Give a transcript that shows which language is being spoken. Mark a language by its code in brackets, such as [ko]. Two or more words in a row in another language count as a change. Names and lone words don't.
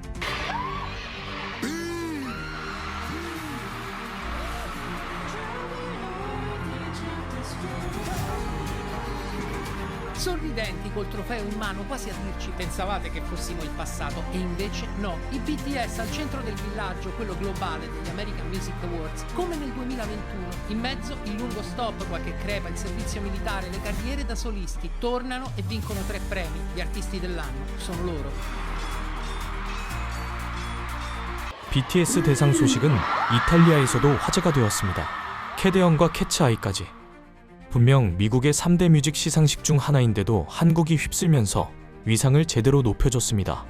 [it] Sorridenti col trofeo in mano, quasi a dirci pensavate che fossimo il passato, e invece no. I BTS al centro del villaggio, quello globale degli American Music Awards, come nel 2021. In mezzo il lungo stop, qualche crepa, il servizio militare, le carriere da solisti. Tornano e vincono 3 premi. Gli artisti dell'anno sono loro. [ko] BTS 대상 소식은 이탈리아에서도 화제가 되었습니다. 캐대언과 캐츠아이까지. 분명 미국의 3대 뮤직 시상식 중 하나인데도 한국이 휩쓸면서 위상을 제대로 높여줬습니다.